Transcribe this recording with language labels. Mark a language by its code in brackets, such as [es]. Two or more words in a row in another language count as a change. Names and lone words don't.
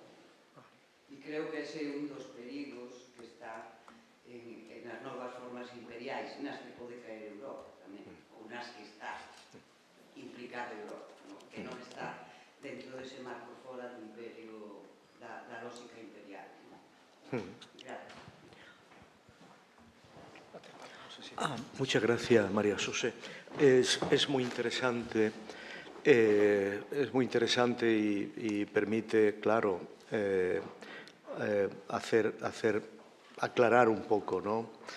[gl] E creo que ese é un dos perigos que está en as novas formas imperiais, nas que pode caer Europa tamén, ou nas que está implicada Europa, que non está dentro dese marco fora do imperio, da lógica imperial. [es] Gracias. Muchas gracias, María José. Es muy interesante. Y permite, claro, aclarar un poco, ¿no?